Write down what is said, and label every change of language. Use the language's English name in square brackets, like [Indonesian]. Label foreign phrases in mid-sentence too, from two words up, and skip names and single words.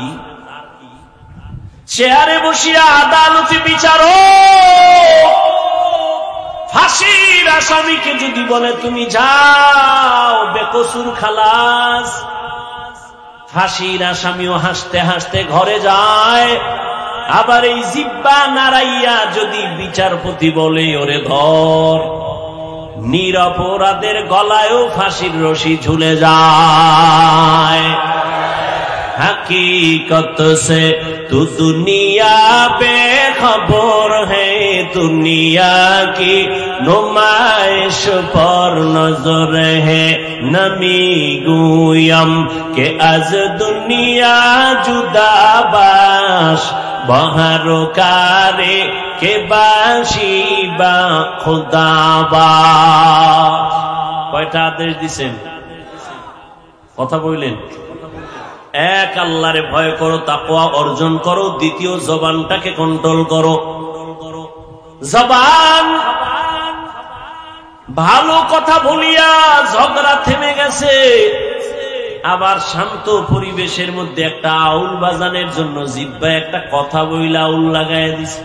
[Bangla] চেয়ারে বসিয়া আদালতে বিচারক ফাঁসির আসামিকে যদি বলে তুমি যাও বেকসুর খালাস, ফাঁসির আসামিও হাসতে হাসতে ঘরে যায়। আবার এই জিহ্বা নাড়াইয়া যদি বিচারপতি বলে ওরে ধর, নিরপরাধের গলায়ও ফাঁসির রশি ঝুলে যায়। [Hindi] हकीकत से तू दुनिया बेखबर है, दुनिया की नुमाइश पर नजर है। [Persian] نمی گویم که از دنیا جدا باش، بهر کاری که باشی با خدا باش. [Bangla] কয়টা আদেশ দিছেন? কথা বললেন। এক, আল্লাহরে ভয় করো, তাকওয়া অর্জন করো। দ্বিতীয়, জবানটাকে কন্ট্রোল করো। জবান ভালো কথা বলিয়া ঝগড়া থেমে গেছে, আবার শান্ত পরিবেশের মধ্যে একটা আউল বাজানের জন্য জিহ্বা একটা কথা বইলা আউল লাগায় দিছে।